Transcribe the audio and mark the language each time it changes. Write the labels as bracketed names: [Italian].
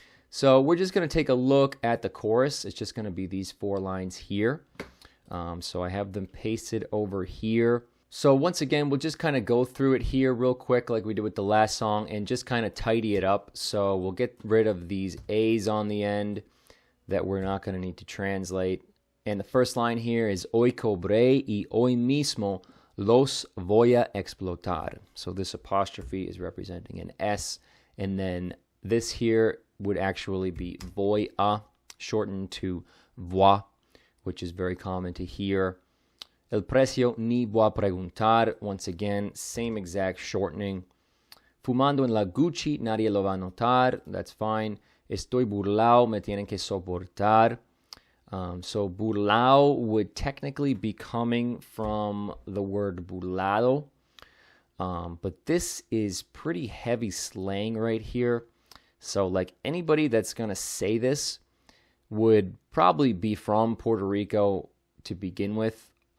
[English] So we're just going to take a look at the chorus. It's just going to be these 4 lines here. So I have them pasted over here. So once again, we'll just kind of go through it here real quick like we did with the last song and just kind of tidy it up. So we'll get rid of these A's on the end that we're not going to need to translate. And the first line here is [Spanish] Hoy cobré y hoy mismo los voy a explotar. [English] So this apostrophe is representing an S. And then this here would actually be voy a, shortened to voy, which is very common to hear. [Spanish] El precio ni voy a preguntar, [English] once again, same exact shortening. [Spanish] Fumando en la Gucci, nadie lo va a notar, [English] that's fine. [Spanish] Estoy burlao, me tienen que soportar. [English] So burlao would technically be coming from the word burlado, but this is pretty heavy slang right here. So like anybody that's going to say this would probably be from Puerto Rico to begin with.